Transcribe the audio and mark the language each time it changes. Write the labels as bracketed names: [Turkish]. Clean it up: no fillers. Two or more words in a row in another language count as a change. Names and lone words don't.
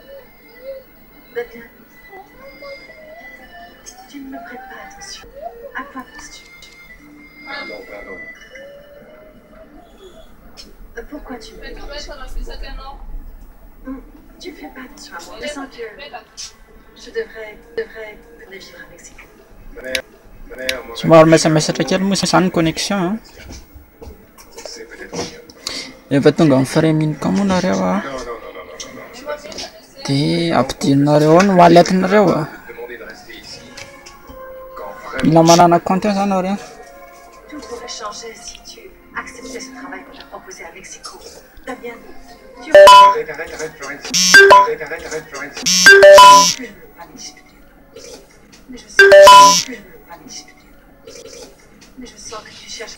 [French] Damien, tu ne me prêtes pas attention. À quoi penses-tu? Pardon. Pourquoi tu me négliges? Tu ne fais pas attention à moi. Je sens que je devrais venir vivre à Mexico. [Malagasy] Somary mesamesatra kely moa zany ny connexion efa tonga amin'ny Free.me koa moa nareo dia ampidirinareo ny wallet-nareo mila manana compte zany nareo. [French] Tout pourrait changer si tu acceptais ce travail qu'on t'a proposé à Mexico. Damien, tu... Arrête, Florence. Je ne veux pas me disputer. Mais je sens que je ne veux pas me disputer. Mais je sens que tu cherches...